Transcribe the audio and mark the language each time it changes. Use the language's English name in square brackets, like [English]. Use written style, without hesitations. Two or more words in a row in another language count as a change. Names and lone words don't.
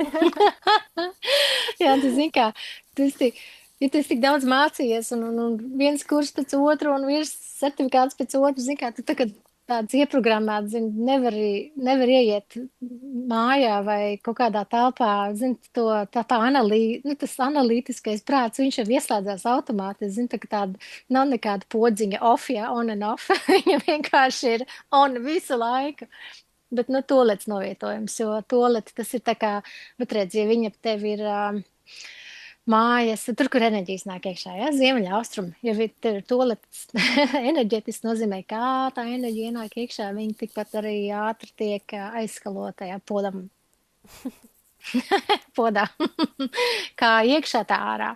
[Latvian] Jā, tu zini kā, tu esi tik daudz mācījies un viens kurs pēc otru un viens certifikāts pēc otru, zini kā, tu tagad tāds ieprogrammēts, zini, nevar ieiet mājā vai kaut kādā telpā, zini, tā tas analītiskais prāts, viņš jau ieslēdzās automāti, zini, tā kā nav nekāda podziņa [English] off, on and off, [Latvian] viņa vienkārši ir on visu laiku. Bet, nu, toaletes novietojums, jo toalete tas ir tā kā, bet redz, ja viņa tev ir mājas, tur, kur enerģijas nāk iekšā, ja, ziemeļa austrumi, ja tev ir toaletes enerģētiski nozīmē, kā tā enerģija ienāk iekšā, viņa tikpat arī ātri tiek aizskalota, ja, podā, kā iekšā tā ārā.